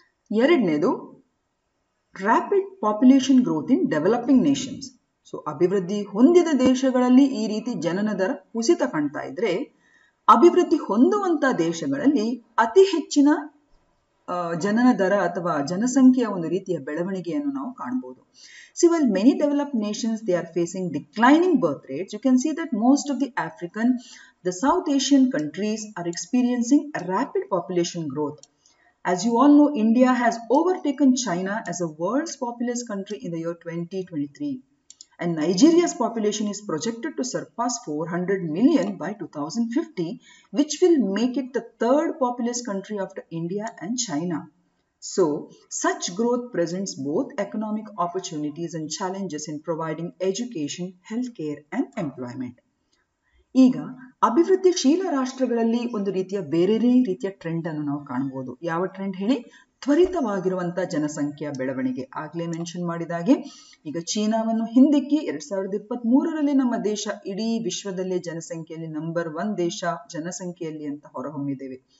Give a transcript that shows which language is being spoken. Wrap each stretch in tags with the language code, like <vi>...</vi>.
<kn>ಎರಡನೇದು</kn> <en>Rapid population growth in developing nations.</en> <kn>So ಅಭಿವೃದ್ಧಿ ಹೊಂದಿದ ದೇಶಗಳಲ್ಲಿ ಈ ರೀತಿ ಜನನ ದರ ಕುಸಿತ ಕಾಣ್ತಾ ಇದ್ರೆ, ಅಭಿವೃದ್ಧಿ ಹೊಂದುವಂತ ದೇಶಗಳಲ್ಲಿ ಅತಿ ಹೆಚ್ಚಿನ ಜನನ ದರ ಅಥವಾ ಜನಸಂಖ್ಯೆಯ ಒಂದು ರೀತಿಯ ಬೆಳವಣಿಗೆಯನ್ನು ನಾವು ಕಾಣಬಹುದು.</kn> <en>See, while many developed nations they are facing declining birth rates, you can see that most of the African, the South Asian countries are experiencing a rapid population growth. As you all know, India has overtaken China as a world's populous country in the year 2023. And Nigeria's population is projected to surpass 400 million by 2050, which will make it the third populous country after India and China. So, such growth presents both economic opportunities and challenges in providing education, healthcare, and employment.</en> <kn>ಈಗ ಅಭಿವೃದ್ಧಿಶೀಲ ರಾಷ್ಟ್ರಗಳಲ್ಲಿ ಒಂದು ರೀತಿಯ ಬೇರೆ ರೀತಿಯ trend ಅನ್ನು ನಾವು ಕಾಣಬಹುದು. ಯಾವ ಟ್ರೆಂಡ್ ಹೇಳಿ? ತ್ವರಿತವಾಗಿರುವಂತಹ ಜನಸಂಖ್ಯೆಯ ಬೆಳವಣಿಗೆ. ಆಗ್ಲೇ ಮೆನ್ಷನ್ ಮಾಡಿದಾಗೆ ಈಗ ಚೀನಾವನ್ನು ಹಿಂದಿಕ್ಕಿ 2023ರಲ್ಲಿ ನಮ್ಮ ದೇಶ ಇಡೀ ವಿಶ್ವದಲ್ಲೇ ಜನಸಂಖ್ಯೆಯಲ್ಲಿ ನಂಬರ್ 1 ದೇಶ ಜನಸಂಖ್ಯೆಯಲ್ಲಿ ಅಂತ ಹೊರಹೊಮ್ಮಿದ್ದೇವೆ.</kn>